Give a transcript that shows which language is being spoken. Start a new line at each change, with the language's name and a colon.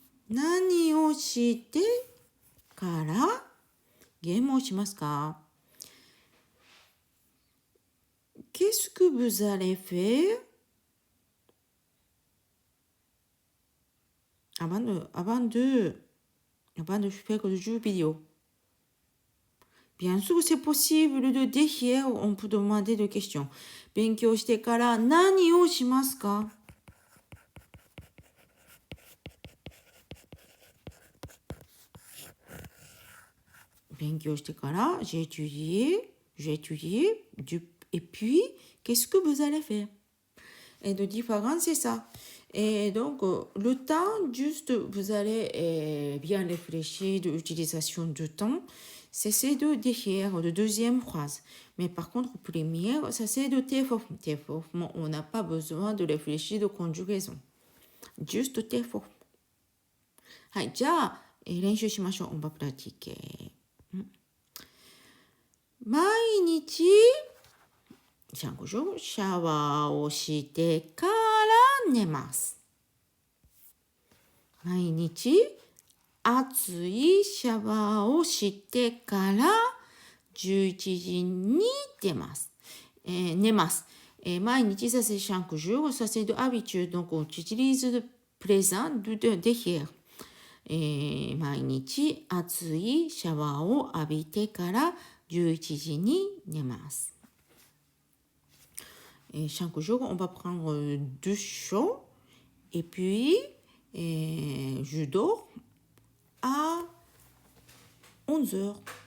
Japanese: 何をしてからゲームをしますか
French: Qu'est-ce que vous allez faire avant de faire le jeu vidéo? Bien sûr, c'est possible de derrière, on peut demander des questions.
Japanese: 勉強してから何をしますか?
French: J'ai étudié, et puis, qu'est-ce que vous allez faire? Et de différence, c'est ça. Et donc, le temps, juste, vous allez bien réfléchir de l'utilisation du temps. C'est de derrière, de deuxième phrase. Mais par contre, première, ça c'est de T forme. T forme, on n'a pas besoin de réfléchir de conjugaison. Juste T forme.
Japanese: はい、じゃあ、練習しましょう。
French: On va pratiquer.
Japanese: 毎日、
French: chaque jour、
Japanese: シャワーをしてから寝ます。毎日、熱いシャワーをしてから11時に出ます。寝ます。
French: 毎日、ça c'est chaque jour, ça c'est de habitude. Donc, on utilise le présent de derrière.
Japanese: 毎日、熱いシャワーを浴びてから11時に寝ます。
French: Chaque jour, on va prendre deux chauds et puis je dors à 11 heures.